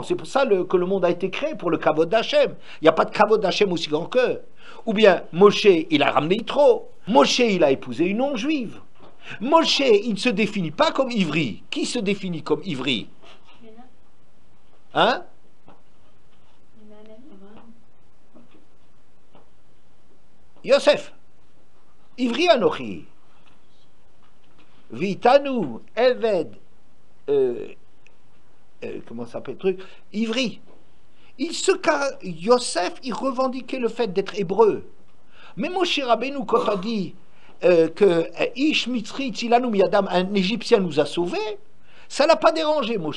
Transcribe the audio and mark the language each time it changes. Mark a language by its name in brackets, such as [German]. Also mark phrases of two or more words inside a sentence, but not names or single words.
[French] C'est pour ça que le monde a été créé, pour le Kavod d'Hachem. Il n'y a pas de Kavod d'Hachem aussi grand qu'eux. Ou bien Moshe, il a ramené Yitro. Moshe, il a épousé une non-juive. Moshe, il ne se définit pas comme ivri. Qui se définit comme ivri? Hein? Yosef. [Hebrew] עברי אנכי. ויתנו, עבד, [French] comment ça s'appelle le truc? Ivri. Yosef, il revendiquait le fait d'être hébreu. Mais Moshe Rabbeinu, quand on dit que [Hebrew] איש מצרי הצילנו מידם, [French] un Égyptien nous a sauvés, ça l'a pas dérangé, Moshe.